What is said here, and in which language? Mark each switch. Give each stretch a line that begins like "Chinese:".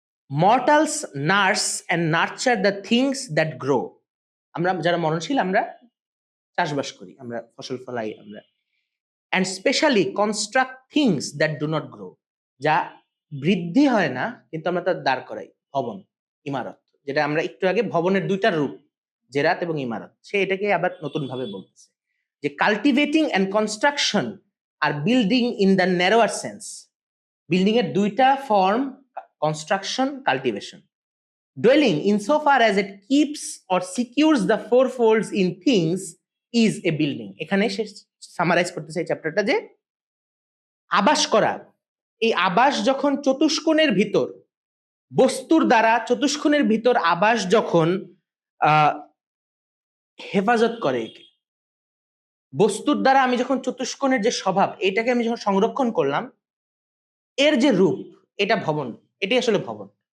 English: mortals nurse and nurture the things that grow,
Bangla: আমরা যারা মরণশীল, আমরা চাষবাস করি, আমরা ফসল ফলাই, আমরা
English: and specially construct things that do not grow,
Bangla: যা বৃদ্ধি হয় না কিন্তু আমরা তার দাঁড় করাই, ভবন, ইমারত, যেটা আমরা একটু আগে ভবনের দুইটা রূপ, জেরাত এবং ইমারত, সে এটাকে আবার নতুন ভাবে বলতেছে যে
English: Cultivating and construction আর building in the narrower sense.
Bangla: Building এর দুইটা form, construction, cultivation.
English: Dwelling, insofar as it keeps or secures the four folds in things, is a building.
Bangla: এখানে সে সামারাইজ করতেছে এই চ্যাপ্টারটা যে আবাস করা, এই আবাস যখন চতুষ্কোণের ভিতর, বস্তুর দ্বারা চতুষ্কোণের ভিতর আবাস যখন হেফাজত করে, একে বস্তুর দ্বারা আমি যখন চতুষ্কোণের যে স্বভাব এটাকে আমি যখন সংরক্ষণ করলাম, এর যে রূপ, এটা ভবন, এটাই আসলে ভবন।